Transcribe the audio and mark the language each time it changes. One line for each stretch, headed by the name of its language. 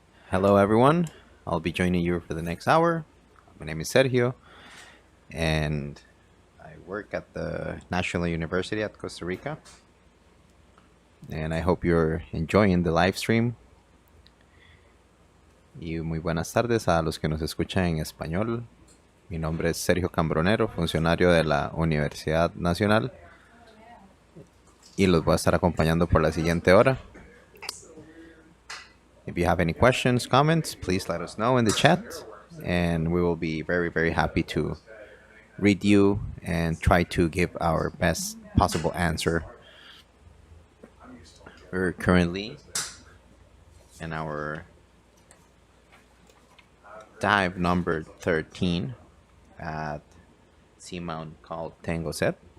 English: Hello, everyone. I'll be joining you for the next hour. My name is Sergio, and I work at the National University at Costa Rica. And I hope you're enjoying the live stream.
Spanish: Y muy buenas tardes a los que nos escuchan en español. Mi nombre es Sergio Cambronero, funcionario de la Universidad Nacional. Y los voy a estar acompañando por la siguiente hora.
English: If you have any questions, comments, please let us know in the chat. And we will be very, very happy to read you and try to give our best possible answer. We're currently in our dive number 13 at seamount called Tengosed.